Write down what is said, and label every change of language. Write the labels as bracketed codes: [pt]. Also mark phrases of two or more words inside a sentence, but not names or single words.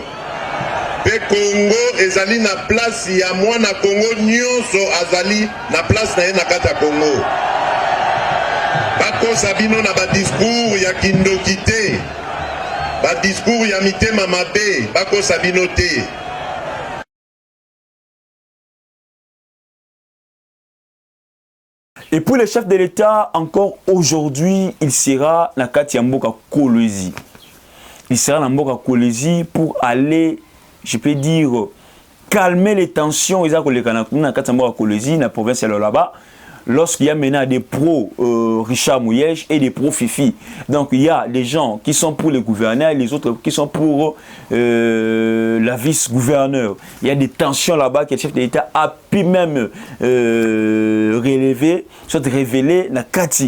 [ln] Pe Congo ezali na place ya mwana Congo nyonso azali na place na ye na kata Congo. Bako sabino na ba discours ya kindoki te. Ba discours ya mitema mabe bako sabino te. [fr] Et pour le chef de l'État, encore aujourd'hui, il sera [ln] na kati ya mboka [fr] Kolwezi. Il sera [ln] na mboka [fr] Kolwezi pour aller, je peux dire, calmer les tensions. Ils ont [ln] na kati ya mboka Kolwezi, na province ya là-bas. [fr] Lorsqu'il y a maintenant des pros Richard Mouyej et des pros Fifi. Donc il y a des gens qui sont pour le gouverneur et les autres qui sont pour la vice-gouverneur. Il y a des tensions là-bas que le chef de l'État a pu même relever, soit révélé [ln] na Kati.